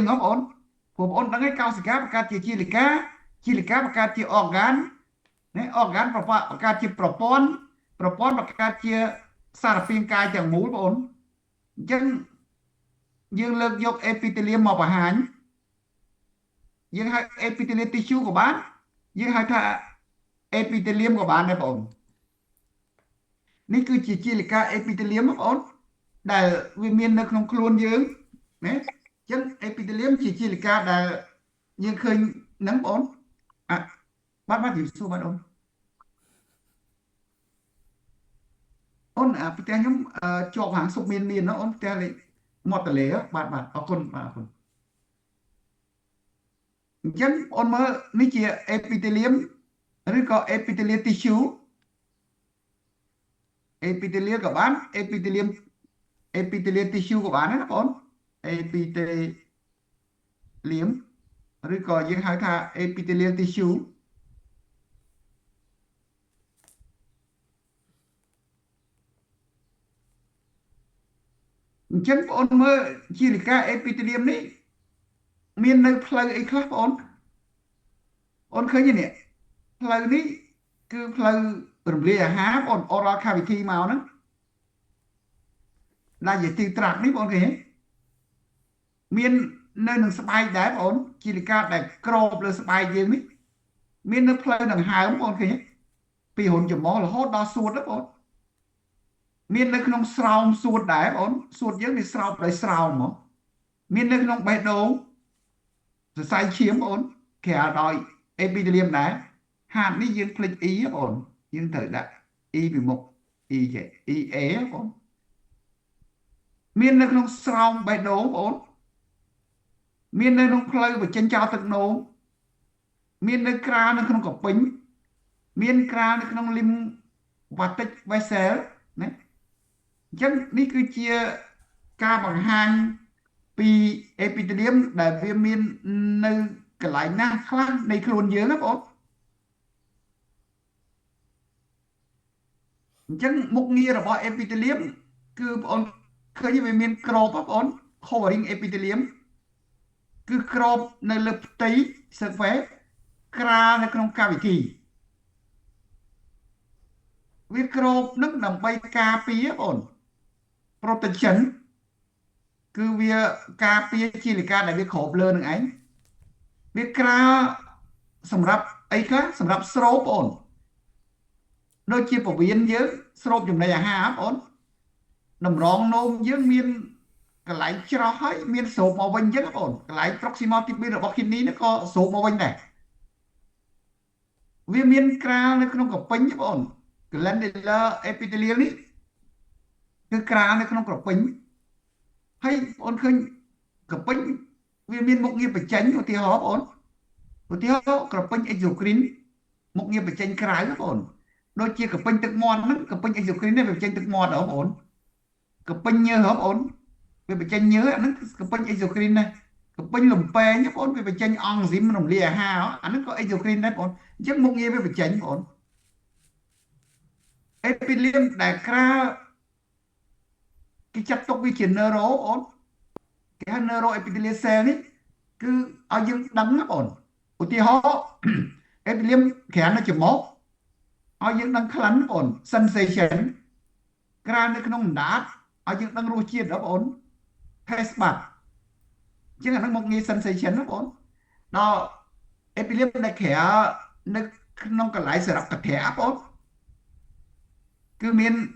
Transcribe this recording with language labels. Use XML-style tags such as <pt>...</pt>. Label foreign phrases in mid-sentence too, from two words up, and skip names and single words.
<km>ង្គបងប្អូនដឹងហើយកោសិកាបង្កើតជាលិកាបង្កើតជា organ ណា organ បង្កើតជាប្រព័ន្ធបង្កើតជាសារពាង្គកាយ ទាំងមូលបងប្អូនអញ្ចឹងយើងលើកយក epithelium មកបង្ហាញយើងហៅ</km> <en>epithelial tissue</en> <km>ក៏បានយើងហៅថា epithelium ក៏បានដែរបងប្អូននេះគឺជាជាលិកា epithelium បងប្អូនដែលវាមាននៅក្នុងខ្លួនយើងណាអញ្ចឹង epithelium ជាលិកាដែលយើងឃើញហ្នឹងបងប្អូនអ่ะបាទជំរាបសួរបាទ អូនផ្ទះខ្ញុំជាប់ហាងសុកមានណាអូនផ្ទះលេខមាត់ទន្លេបាទអរគុណបាទអរគុណ អញ្ចឹងបងមើលនេះជា epithelium ឬក៏</km> <en>epithelial tissue epithelial</en> <km>ក៏បាន</km> <en>epithelial tissue</en> <km>ក៏បានណាបង epithelium ឬក៏យើងហៅថា</km> <en>epithelial tissue</en> <km>អញ្ចឹងបងមើលជាលិកា epithelium នេះមាននៅផ្លូវអីខ្លះបងអូនឃើញទេនេះផ្លូវនេះគឺផ្លូវរំលាយអាហារបង</km> <en>oral cavity</en> <km>មកហ្នឹង</km> <en>digestive tract</en> <km>នេះបងឃើញទេមាននៅនឹងស្បែកដែរបងជាលិកាដែលក្របលើស្បែកយើងនេះ មាននៅផ្លូវដង្ហើមបងឃើញទេពីហ៊ុនច្រមុះរហូតដល់សួតណាបងមាននៅក្នុងស្រោមសួតដែរបងសួតយើងវាស្រោបដោយស្រោមហ្មងមាននៅក្នុងបេះដូងសរសៃឈាមបងក្រៅដោយ epithelium ដែរហាតនេះយើងភ្លេច e បងយើងត្រូវដាក់ e ពីមុខ e ចេះ e a បង មាននៅក្នុងស្រោមបេះដូងបងមាននៅក្នុងផ្លូវបញ្ចេញចោលទឹកនោមមាននៅក្រាលនៅក្នុងកពេញមានក្រាលនៅក្នុង</km> <en>lymphatic vessel</en> <km>ណាអញ្ចឹងនេះគឺជាការបង្ហាញពី epithelium ដែលវាមាននៅកន្លែងណាខ្លះនៃខ្លួនយើងណាបង អញ្ចឹងមុខងាររបស់ epithelium គឺបងឃើញវាមានក្របបង</km> <en>covering epithelium</en> <km>គឺក្របនៅលើផ្ទៃ surface ក្រាលនៅក្នុង cavity វាក្របនឹងដើម្បីការពារបង protection គឺវាការពារជាលិកាដែលវាក្របលើនឹងឯងវាក្រាលសម្រាប់អីខ្លះសម្រាប់ស្រូបបងដូចជាពវៀនយើងស្រូបចំណីអាហារបងតម្រងនោមយើងមានកន្លែងច្រោះហើយមានស្រូបមកវិញអញ្ចឹងបងកន្លែង</km> <en>proximal tibia</en> <km>របស់ kidney នេះក៏ស្រូបមកវិញដែរ វាមានក្រាលនៅក្នុងកពេញបង</km> <en>glandular epithelial</en> <km>នេះគឺក្រាលនៅក្នុងក្រពេញហើយបងឃើញក្រពេញវាមាន មុខងារបញ្ចេញឧទាហរណ៍បងឧទាហរណ៍ក្រពេញ exocrine មុខងារបញ្ចេញក្រៅបងដូចជាក្រពេញទឹកមាត់ហ្នឹងក្រពេញ exocrine នេះវាបញ្ចេញទឹកមាត់ហ៎បងក្រពេញញើសហ៎បងវាបញ្ចេញញើអាហ្នឹងក្រពេញ exocrine ដែរក្រពេញលំពែងបងវាបញ្ចេញអង់ស៊ីមរំលាយអាហារអាហ្នឹងក៏ exocrine ដែរបងអញ្ចឹងមុខងារវាបញ្ចេញបង epithelium ដែលក្រាលគេចាត់ទុកវាជា neuro បងគេហៅ</km> <en>neuro epithelial cell</en> <km>នេះគឺ ឲ្យយើងដឹងណាបងឧទាហរណ៍ epithelium ក្រាលនៅច្រមុះឲ្យយើងដឹងក្លិនបង sensation ក្រាលនៅក្នុងអណ្ដាតឲ្យយើងដឹងរសជាតិបង</km> <en>taste bud</en> <km>អញ្ចឹងអានឹងមកងាយ sensation ណាបងដល់ epithelium ដែលក្រាលនៅក្នុងកន្លែងសារៈកធាបងគឺមាន</km>